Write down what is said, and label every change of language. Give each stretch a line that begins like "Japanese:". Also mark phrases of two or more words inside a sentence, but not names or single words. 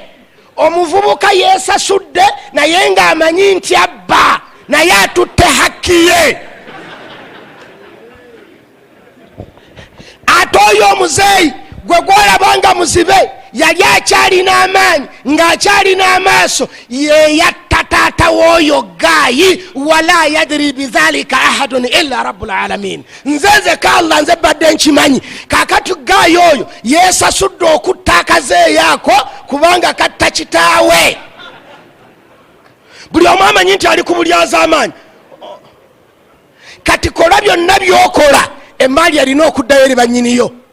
Ganda: Omuvubuka yeesasudde naye ng'amanyi nti abba, naye atutte hakki ye. Ate oyo omuzeeyi gwe gwolaba nga muzibe yali akyalina amaanyi ng'akyalina amaaso, ye yatta taata w'oyo gayi.
Arabic: ولا يدري بذلك أحد إلا رب العالمين.
Ganda: Nze ka Allah nze badde nkimanyi. Kakati gayi oyo yeesasudde okutta akazeeyi ako kubanga katta kitaawe. Buli omu amanyi nti ali kubulyaza amaanyi. Kati kola byonna by'okola, emaali alina okuddayo eri bannyiniyo.